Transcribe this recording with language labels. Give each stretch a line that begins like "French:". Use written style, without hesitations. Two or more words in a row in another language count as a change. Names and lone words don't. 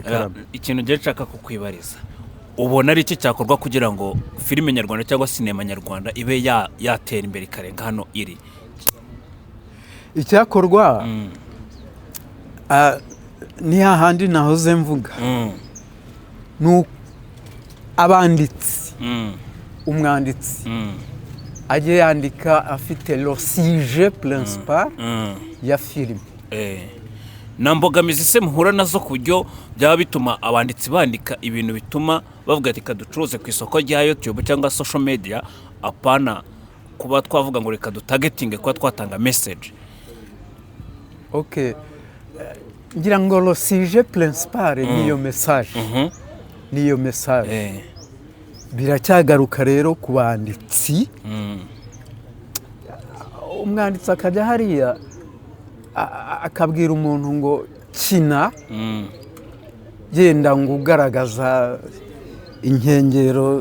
Kinyarwanda: ikintu ngiye nshaka kukwibariza, ubona ari iki cyakorwa kugira ngo filime nyarwanda cyangwa sinema nyarwanda ibe yatera imbere ikarenga hano iri? Icyakorwa ni hahandi nahoze mvuga, ni abanditsi, umwanditsi ajye yandika afite
French: le sujet principal
Kinyarwanda: ya filime. Na mbogamizi se muhura nazo kujyo byaba bituma abanditsi bandika ibintu bituma bavuga ati kaducuruze ku isoko rya YouTube cyangwa
English: social media,
Kinyarwanda: apana kuba twavuga ngo reka dutargeting kuba twatanga message? Okay, ngira ngo
French: le sujet principal
Kinyarwanda: niyo message. Niyo message. Biracyagaruka rero ku banditsi. Umwanditsi akajya hariya akabwira umuntu ngo kina, yenda ngo ugaragaza inkengero,